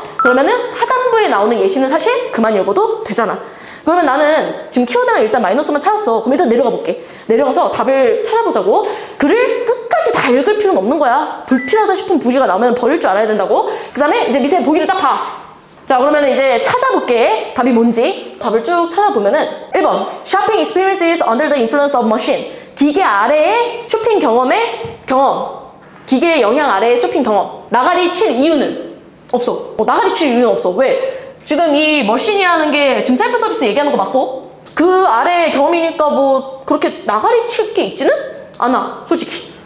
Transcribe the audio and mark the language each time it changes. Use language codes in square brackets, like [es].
[ko] 그러면은 하단부에 나오는 예시는 사실 그만 읽어도 되잖아. 그러면 나는 지금 키워드랑 일단 마이너스만 찾았어. 그럼 일단 내려가 볼게. 내려가서 답을 찾아보자고. 글을 끝까지 다 읽을 필요는 없는 거야. 불필요하다 싶은 부기가 나오면 버릴 줄 알아야 된다고. 그 다음에 이제 밑에 보기를 딱 봐. 자, 그러면 이제 찾아볼게. 답이 뭔지. 답을 쭉 찾아보면은 1번 [en] Shopping experiences under the influence of machine. [ko] 기계 아래의 쇼핑 경험의 경험. 기계의 영향 아래의 쇼핑 경험. 나가리 칠 이유는 없어. 나가리 칠 이유는 없어. 왜? 지금 이 머신이라는 게 지금 셀프 서비스 얘기하는 거 맞고 그 아래 경험이니까 뭐 그렇게 나가리 칠 게 있지는 않아 솔직히.